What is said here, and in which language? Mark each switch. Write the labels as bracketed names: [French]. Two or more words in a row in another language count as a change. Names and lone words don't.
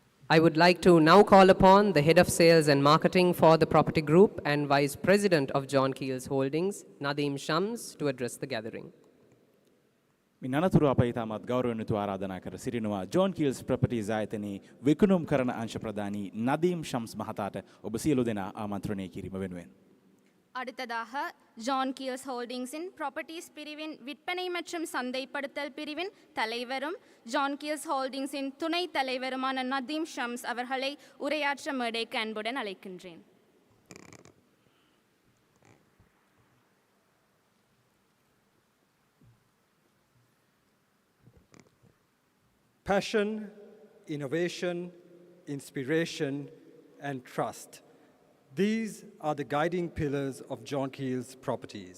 [English] I would like to now call upon the Head of Sales and Marketing for the Property Group and Vice President of John Keells Holdings, Nadeem Shams, to address the gathering. [Sinhala] මින් අනතුරු අප ඉතාමත් ගෞරවණීයව ආරාධනා කර සිටිනවා ජෝන් කීල්ස් ප්‍රොපර්ටීස් ආයතනයේ විකුණුම් කරන අංශ ප්‍රධානී නදීම් ෂම්ස් මහතාට ඔබ සියලු දෙනා ආමන්ත්‍රණය කිරීම වෙනුවෙන් [Tamil] அடுத்ததாக ஜான் கீல்ஸ் ஹோல்டிங்ஸின் ப்ராப்பர்ட்டிஸ் பிரிவின் விற்பனை மற்றும் சந்தைப்படுத்தல் பிரிவின் தலைவரும் ஜான் கீல்ஸ் ஹோல்டிங்ஸின் துணைத் தலைவருமான நதீம் ஷம்ஸ் அவர்களை உரையாற்ற மேடைக்கு அன்புடன் அழைக்கின்றேன். [English] Passion, innovation, inspiration, and trust. These are the guiding pillars of John Keells Properties.